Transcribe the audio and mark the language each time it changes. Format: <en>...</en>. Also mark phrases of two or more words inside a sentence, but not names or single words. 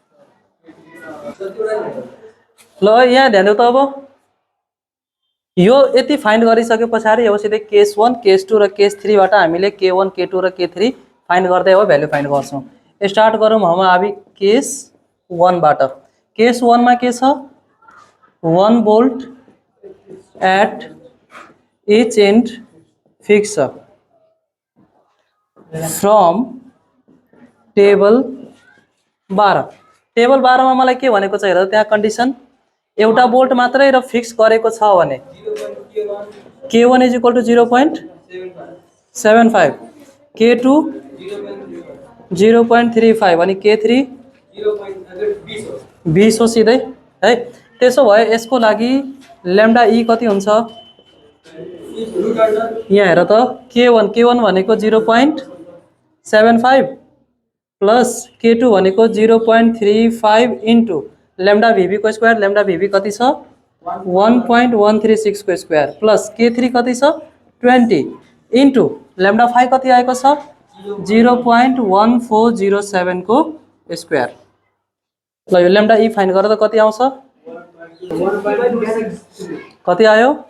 <ne>ल यहाँ ध्यान देऊ त अब यो यति फाइन्ड गरिसके पछाडि अब सिधै केस 1 केस 2 र केस 3 बाट हामीले K1 K2 र K3 फाइन्ड गर्दै अब भ्यालु फाइन्ड गर्छौं। स्टार्ट गरौँ हामी केस 1 बाट केस 1 मा के छ</ne> <en>1 volt at each end</en> <ne>फिक्स छ</ne> <en>from table 12 table 12</en> <ne>मा मलाई के भनेको छ हेर त्यहाँ कन्डिसन एउटा बोल्ट मात्रै र फिक्स गरेको छ भने</ne> <en>K1 is equal to</en> <ne>0.75 K2 0.35 अनि K3 20 हो सिधै है त्यसो भए यसको लागि लैम्डा ई कति हुन्छ यहाँ हेर त K1 भनेको 0.75 प्लस K2 भनेको 0.35</ne> <en>into lambda VB</en> <ne>को स्क्वायर लैम्डा VB कति छ 1.136 को स्क्वायर प्लस K3 कति छ 20 इन्टु लैम्डा 5 कति आएको छ 0.1407 को स्क्वायर ल यो लैम्डा ई फाइन गरेर कति आउँछ कति आयो</ne>